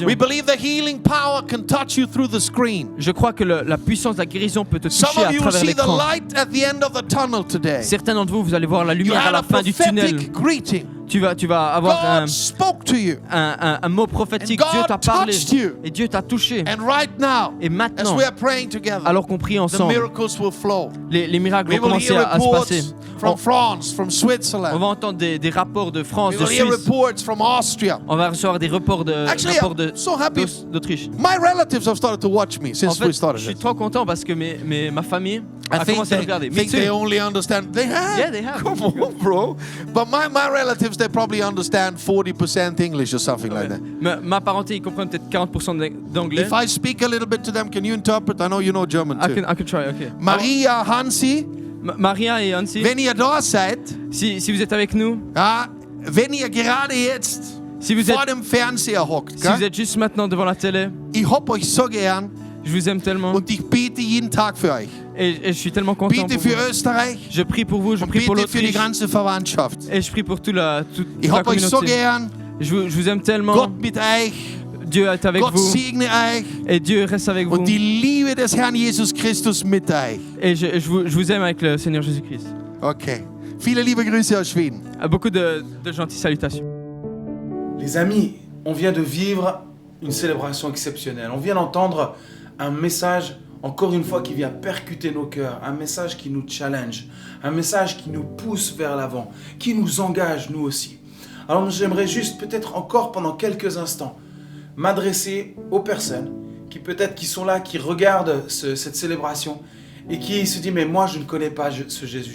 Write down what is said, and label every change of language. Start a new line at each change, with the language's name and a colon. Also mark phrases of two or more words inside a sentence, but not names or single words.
English: We believe the healing power can touch you through the screen.
French: Je crois que la puissance de la guérison peut te
English: Some
French: toucher à
English: of you will
French: travers
English: see the
French: l'écran.
English: light at the end of the tunnel today.
French: Certains d'entre vous allez voir la
English: You
French: lumière à
English: had
French: la
English: a
French: fin du tunnel.
English: prophetic greeting.
French: Tu vas avoir
English: God spoke to you.
French: un mot prophétique.
English: And
French: Dieu
English: God
French: t'a parlé.
English: touched you.
French: Et Dieu t'a touché.
English: And right now,
French: Et
English: as
French: maintenant,
English: we are praying together,
French: alors qu'on prie
English: the
French: ensemble,
English: miracles will flow.
French: les miracles
English: We
French: vont
English: will
French: commencer
English: hear
French: à se passer.
English: reports from France, from
French: On
English: Switzerland.
French: va entendre des rapports de France,
English: We
French: de
English: will hear
French: Suisse.
English: reports from Austria.
French: On va recevoir des rapports
English: Actually, I'm so happy.
French: d'Autriche.
English: My relatives have started to watch me
French: En
English: since we
French: fait,
English: started
French: je suis
English: this.
French: trop content parce que ma famille
English: I
French: a
English: think
French: commencé à
English: they,
French: regarder. Me
English: think they too. only understand. They have. Yeah, they have. Come on, bro. But my relatives, they probably understand 40% English or something like that.
French: Ma parenté, ils comprennent peut-être 40% d'anglais.
English: If I speak a little bit to them, can you interpret? I know you know German too. I can try, okay. Maria Hansi,
French: Maria et Hansi,
German: wenn ihr da seid,
French: si vous êtes avec nous,
German: wenn ihr gerade jetzt
French: si vous
German: vor
French: êtes,
German: dem Fernseher hockt,
French: si vous êtes juste maintenant devant la télé,
German: ich hab euch so gern
French: je vous aime tellement
German: und ich bete jeden Tag für euch.
French: et je suis tellement content
German: Bitte
French: pour
German: für
French: vous.
German: Österreich
French: Je prie pour vous, je
German: und
French: prie pour
German: bitte für die
French: l'Autriche
German: ganze Verwandtschaft.
French: et je prie pour toute la
German: Ich hab euch so
French: communauté.
German: gern.
French: Je vous aime tellement.
German: Gott mit euch.
French: Dieu est avec
German: Gott
French: vous
German: segne euch.
French: et Dieu reste avec vous.
German: Und die Liebe des Herrn Jesus Christus mit euch.
French: Et je vous aime avec le Seigneur Jésus-Christ.
English: Okay.
German: Viele liebe Grüße aus Schweden.
French: Beaucoup de gentilles salutations. Les amis, on vient de vivre une célébration exceptionnelle. On vient d'entendre un message, encore une fois, qui vient percuter nos cœurs. Un message qui nous challenge. Un message qui nous pousse vers l'avant. Qui nous engage, nous aussi. Alors j'aimerais juste, peut-être encore pendant quelques instants, m'adresser aux personnes qui peut-être qui sont là, qui regardent cette célébration et qui se disent, mais moi je ne connais pas ce Jésus.